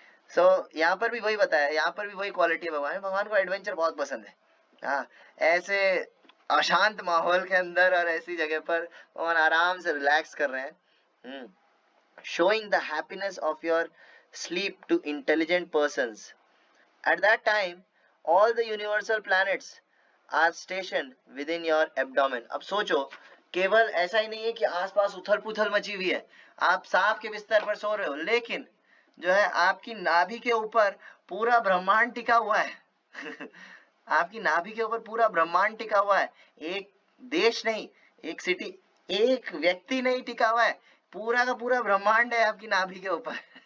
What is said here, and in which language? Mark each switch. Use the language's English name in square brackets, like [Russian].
[Hindi] सो यहाँ पर भी वही बताया, यहाँ पर भी वही क्वालिटी है भगवान को एडवेंचर बहुत पसंद है। हाँ, ऐसे अशांत माहौल के अंदर और ऐसी जगह पर भगवान आराम से रिलैक्स कर रहे हैं, [English] showing the happiness of your sleep to intelligent persons. At that time, all the universal planets are stationed within your abdomen. [Hindi] अब सोचो, केवल ऐसा ही नहीं है कि आसपास उथल पुथल मची हुई है, आप सांप के बिस्तर पर सो रहे हो, लेकिन जो है आपकी नाभि के ऊपर पूरा ब्रह्मांड टिका हुआ है। आपकी नाभि के ऊपर पूरा ब्रह्मांड टिका हुआ है। एक देश नहीं, एक सिटी, एक व्यक्ति नहीं टिका हुआ है, पूरा का पूरा ब्रह्मांड है आपकी नाभि के ऊपर।